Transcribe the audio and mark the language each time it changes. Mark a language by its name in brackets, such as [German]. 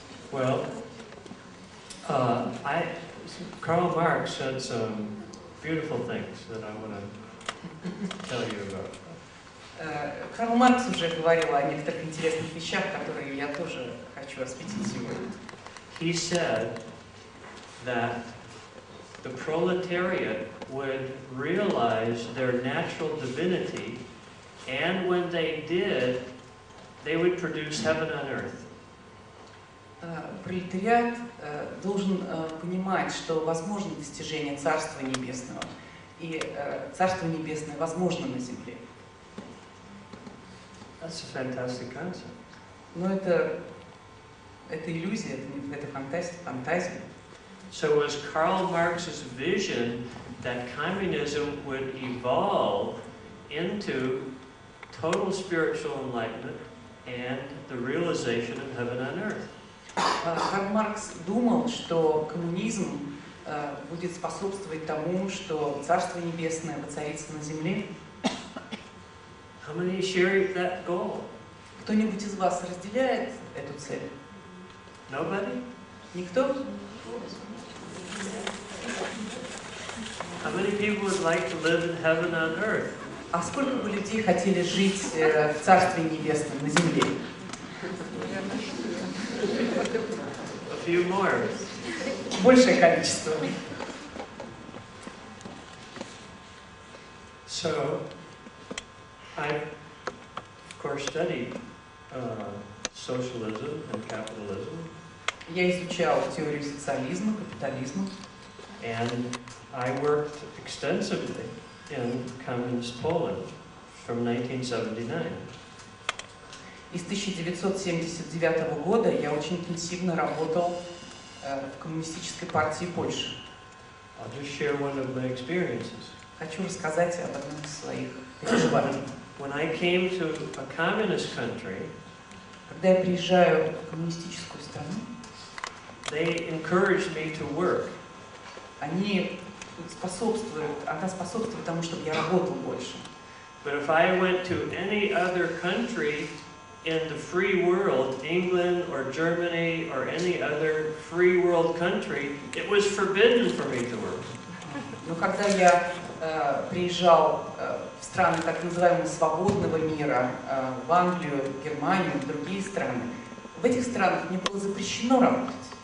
[English] Well, Karl Marx said some beautiful things that I want to tell you about. [Russian] Карл Маркс уже говорил о некоторых интересных вещах, которые я тоже хочу осветить сегодня. [English] He said that the proletariat would realize their natural divinity, and when they did, they would produce heaven on earth. [Russian] Пролетариат должен понимать, что возможно достижение Царства Небесного, и Царство Небесное возможно на земле. [English] That's a fantastic concept. [Russian] Но это иллюзия, это фантазия. [English] So it was Karl Marx's vision that communism would evolve into total spiritual enlightenment and the realization of heaven on earth. [Russian] Карл Маркс думал, что коммунизм будет способствовать тому, что Царство Небесное воцарится на земле. [English] How many share that goal? [Russian] Кто-нибудь из вас разделяет эту цель? [English] Nobody? [Russian] Никто? [English] How many people would like to live in heaven on earth? [Russian] А сколько бы людей хотели жить в Царстве Небесном на земле? [English] A few more. [Russian] Большее количество. [English] So, I, of course, studied socialism and capitalism. [Russian] Я изучал теорию социализма, капитализма. [English] And I worked extensively in communist Poland from 1979. [Russian] И с 1979 года я очень интенсивно работал в коммунистической партии Польши. [English] I'll just share one of my experiences. [Russian] Хочу рассказать об одном из своих переживаний. [English] When I came to a communist country, [Russian] Когда я приезжаю в коммунистическую страну, [English] they encouraged me to work. [Russian] она способствует тому, чтобы я работал больше. [English] But if I went to any other country in the free world, England or Germany or any other free world country, it was forbidden for me to work. [Russian] Но когда я приезжал в страны так называемого свободного мира, в Англию, Германию, в другие страны, в этих странах мне было запрещено работать.